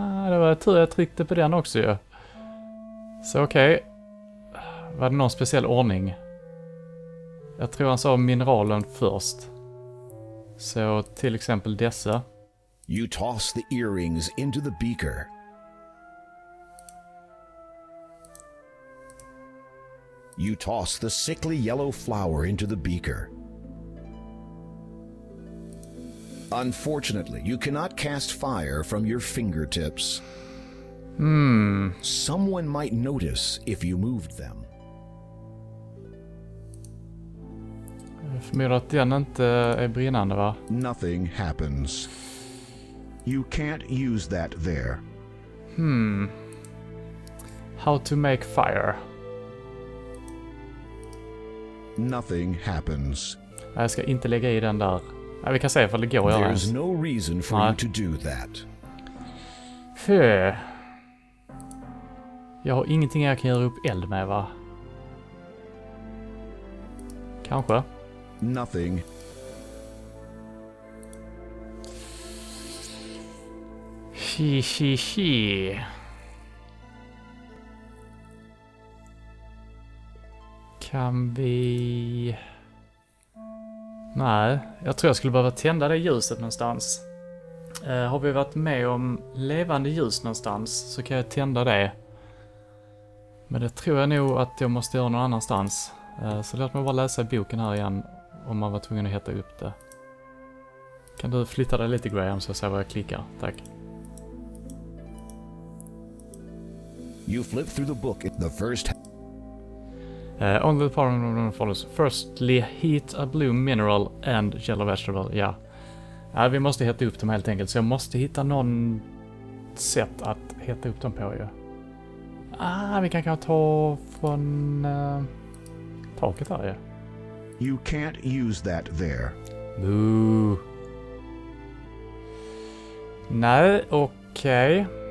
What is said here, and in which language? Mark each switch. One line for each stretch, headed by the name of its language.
Swedish: Det var tur jag tryckte på den också ju. Så okej. Var det någon speciell ordning? Jag tror han sa mineralen först. Så till exempel dessa.
English: You toss the earrings into the beaker. You toss the sickly yellow flower into the beaker. Unfortunately, you cannot cast fire from your fingertips. Someone might notice if you moved them.
Swedish: Jag förmodar att den inte är brinnande, va?
English: Nothing happens. You can't use that there. How to make fire. Nothing happens.
Swedish: Jag ska inte lägga i den där. Ja, vi kan se ifall det går att göra ens.
English: There's no reason for you to do that.
Swedish: Jag har ingenting jag kan göra upp eld med, va? Kanske.
English: Nothing. Hi.
Swedish: Kan vi... Nej, jag tror jag skulle behöva tända det ljuset någonstans. Har vi varit med om levande ljus någonstans så kan jag tända det. Men det tror jag nog att jag måste göra någon annanstans. Så låt mig bara läsa boken här igen om man var tvungen att heta upp det. Kan du flytta dig lite, Graham, så jag ser vad jag klickar? Tack.
English: You flip through the book. The first... On the part follows. Firstly, heat a blue mineral and yellow vegetable.
Swedish: Ja. Vi måste heta upp dem helt enkelt. Så jag måste hitta någon sätt att heta upp dem på ju. Vi kan kanske ta från taket här ju.
English: You can't use that there.
Swedish: Boo. Nej, okej.